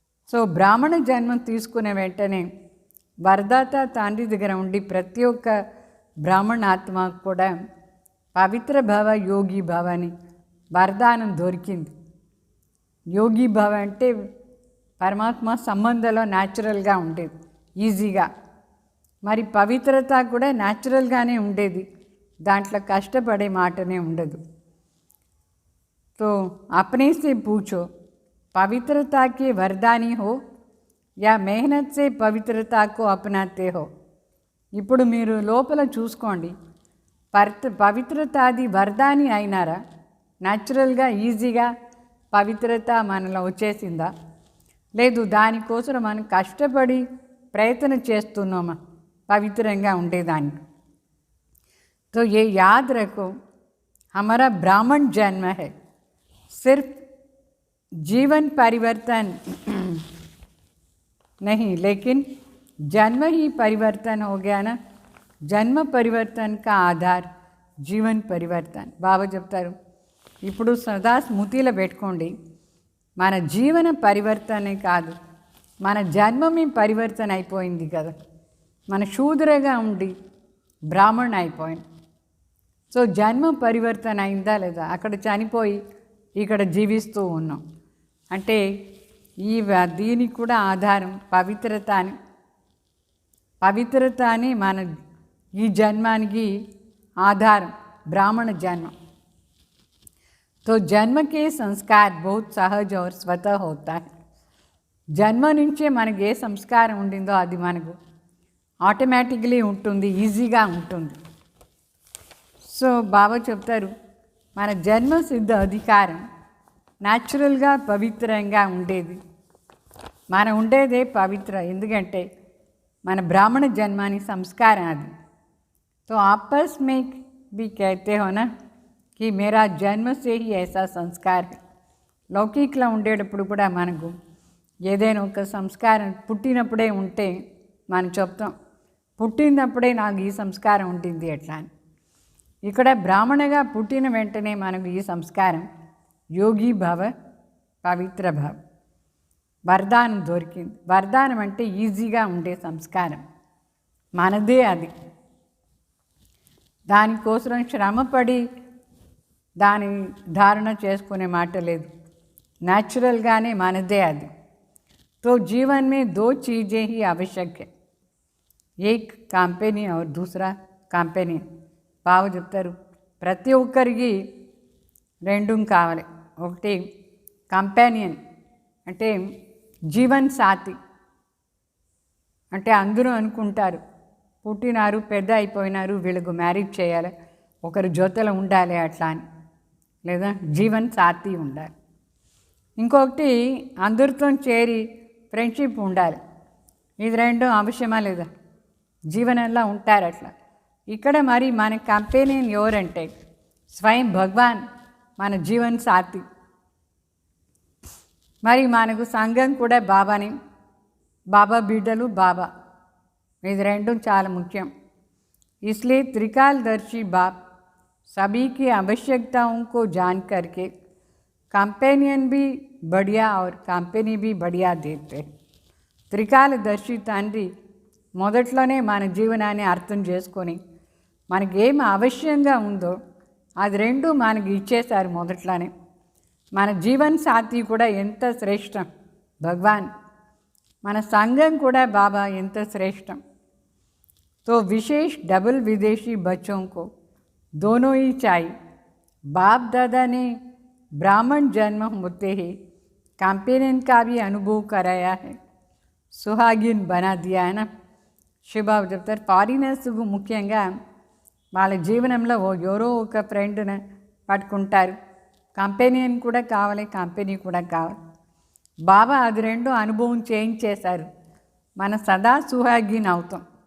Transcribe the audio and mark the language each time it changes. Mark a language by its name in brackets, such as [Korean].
[Telugu] So బ్రాహ్మణ జన్మం తీసుకునే వెంటనే వరదాత తండ్రి దగ్గర ఉండి ప్రతి ఒక్క బ్రాహ్మణ ఆత్మకు కూడా పవిత్ర భవ యోగి భవ అని వరదానం దొరికింది. యోగి భవ అంటే పరమాత్మ సంబంధంలో న్యాచురల్గా ఉండేది, ఈజీగా. మరి పవిత్రత కూడా న్యాచురల్గానే ఉండేది, దాంట్లో కష్టపడే మాటనే ఉండదు. [Hindi] तो अपने से पूछो पवित्रता के वरदानी हो या मेहनत से पवित्रता को अपनाते हो. [Telugu] ఇప్పుడు మీరు లోపల చూసుకోండి, పవిత్రతాది వరదాని అయినారా? న్యాచురల్గా ఈజీగా పవిత్రత మనలో వచ్చేసిందా? లేదు దానికోసం మనం కష్టపడి ప్రయత్నం చేస్తున్నామా పవిత్రంగా ఉండేదానికి? [Hindi] तो ये याद रखो, हमारा ब्राह्मण जन्म है, सिर्फ जीवन परिवर्तन नहीं लेकिन जन्म ही परिवर्तन हो गया ना. जन्म परिवर्तन का आधार जीवन परिवर्तन. [Telugu] బాబా చెప్తారు, ఇప్పుడు సదా స్మృతిలో పెట్టుకోండి, మన జీవన పరివర్తనే కాదు, మన జన్మమే పరివర్తన అయిపోయింది కదా. మన శూద్రగా ఉండి బ్రాహ్మణ అయిపోయింది. సో జన్మ పరివర్తన అయిందా లేదా? అక్కడ చనిపోయి ఇక్కడ జీవిస్తూ ఉన్నాం అంటే దీనికి కూడా ఆధారం పవిత్రత అని. పవిత్రత అని మన ఈ జన్మానికి ఆధారం బ్రాహ్మణ జన్మ. [Hindi] तो जन्म के संस्कार बहुत सहज और स्वतः होता है. [Telugu] జన్మ నుంచే మనకి ఏ సంస్కారం ఉండిందో అది మనకు ఆటోమేటిక్లీ ఉంటుంది, ఈజీగా ఉంటుంది. సో బాబా చెప్తారు, మన జన్మ సిద్ధ అధికారం న్యాచురల్గా పవిత్రంగా ఉండేది. మనం ఉండేదే పవిత్ర, ఎందుకంటే మన బ్రాహ్మణ జన్మాని సంస్కారం అది. [Hindi] तो आपस में भी कहते हो ना कि मेरा जन्म से ही ऐसा संस्कार है. [Telugu] లౌకికలో ఉండేటప్పుడు కూడా మనకు ఏదైనా ఒక సంస్కారం పుట్టినప్పుడే ఉంటే మనం చెప్తాం, పుట్టినప్పుడే నాకు ఈ సంస్కారం ఉంటుంది ఎట్లా అని. ఇక్కడ బ్రాహ్మణగా పుట్టిన వెంటనే మనకు ఈ సంస్కారం యోగి భవ పవిత్ర భవ వరదానం దొరికింది. వరదానం అంటే ఈజీగా ఉండే సంస్కారం మనదే అది. దానికోసం శ్రమపడి దాని ధారణ చేసుకునే మాట లేదు, న్యాచురల్గానే మనదే అది. [Hindi] तो जीवन में दो चीज़ें ही आवश्यक है, एक कंपेनी और दूसरा कंपेनी. [Telugu] బాబు చెప్తారు, ప్రతి ఒక్కరికి రెండు కావాలి. ఒకటి కంపానియన్ అంటే జీవన్ సాథి, అంటే అందరూ అనుకుంటారు పుట్టినారు పెద్ద అయిపోయినారు వీళ్ళకు మ్యారేజ్ చేయాలి, ఒకరు జొతలో ఉండాలి అట్లా అని, లేదా జీవన్ సాథి ఉండాలి. ఇంకొకటి అందరితో చేరి ఫ్రెండ్షిప్ ఉండాలి. ఇది రెండు అవసరమా లేదా? జీవనంలో ఉంటారు అట్లా. ఇక్కడ మరి మన కంపెనీని ఎవరంటే స్వయం భగవాన్ మన జీవన్ సాథి. మరి మనకు సంఘం కూడా బాబాని, బాబా బిడ్డలు బాబా, ఇది రెండు చాలా ముఖ్యం. [Hindi] इसलिए त्रिकालदर्शी बाप सभी की आवश्यकताओं को जान करके कंपेनियन भी बढ़िया और कंपेनी भी बढ़िया देते. [Telugu] త్రికాలదర్శి తండ్రి మొదట్లోనే మన జీవనాన్ని అర్థం చేసుకొని మనకి ఏం అవశ్యంగా ఉందో అది రెండు మనకి ఇచ్చేశారు మొదట్లోనే. మన జీవన్ సాథి కూడా ఎంత శ్రేష్టం భగవాన్, మన సంఘం కూడా బాబా ఎంత శ్రేష్టం. [Hindi] तो विशेष डबल विदेशी बच्चों को दोनों ही चाहिए. बाप दादा ने ब्राह्मण जन्म होते ही कंपेनियन का भी अनुभव कराया है, सुहागिन बना दिया है ना. [Telugu] శివబాబు చెప్తారు ఫారినర్స్కు ముఖ్యంగా వాళ్ళ జీవనంలో ఎవరో ఒక ఫ్రెండ్ని పట్టుకుంటారు, కంపెనీని కూడా కావాలి, కంపెనీ కూడా కావాలి. బాబా అది రెండు అనుభవం చేయించేశారు. మన సదా సుహాగిన్ అవుతాం.